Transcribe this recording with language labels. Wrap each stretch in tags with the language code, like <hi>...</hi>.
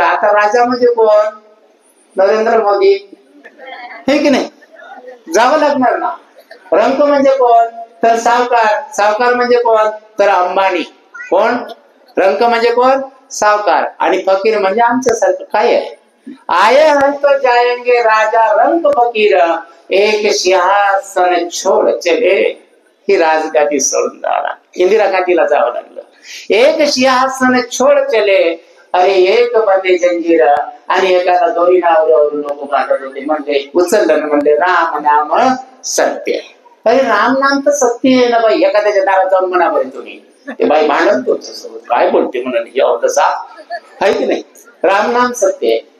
<mr>आता राजा म्हणजे कोण? नरेंद्र मोदी, हे की नाही? जावं लागणार ना. रंक म्हणजे कोण? तर सावकार. सावकार म्हणजे कोण? तर अंबानी. कोण? रंक म्हणजे कोण? सावकार. आणि फकीर म्हणजे आमच्यासारखं काय आहे?</mr> <hi>आये हैं तो जाएंगे राजा रंक फकीर, एक सिंहासन छोड़ चले.</hi> <mr>ही राजगादी सोडून जावा, इंदिरा गांधीला जावं लागलं.</mr> <hi>एक सिंहासन छोड़ चले, अरे एक बंदे जंजीर.</hi> <mr>आणि एखादा दोरी नावावरून लोक काढत होते, म्हणजे उचललं म्हणजे राम नाम सत्य. अरे राम नाम तर सत्य आहे ना बाई. एखाद्याच्या दारात जाऊन म्हणा बरे तुम्ही, ते बाई भांडण तुमच्यासोबत काय बोलते म्हणून तसा आहे की नाही. राम नाम सत्य आहे.</mr>